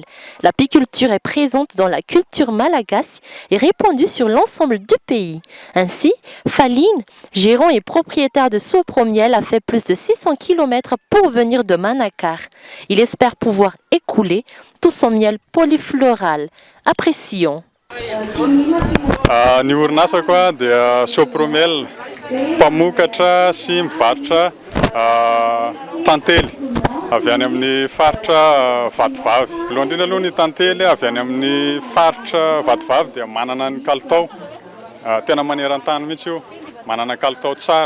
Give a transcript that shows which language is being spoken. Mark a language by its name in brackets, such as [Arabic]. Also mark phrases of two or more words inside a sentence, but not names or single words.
[French] L'apiculture est présente dans la culture malagasy et répandue sur l'ensemble du pays. Ainsi, Faline, gérant et propriétaire de Sopromiel, a fait plus de 600 km pour venir de Manakar. Il espère pouvoir écouler tout son miel polyfloral. Apprécions. [Malagasy] Ny orinasa koa dia Sopromel, mpamokatra sy mivarotra tantely avy any amin'ny faritra Vatovavy. Aloha indrindra aloha ny tantely avy any amin'ny faritra Vatovavy dia manana ny kalitao tena maneran-tany mihitsy io, manana kalitao tsara.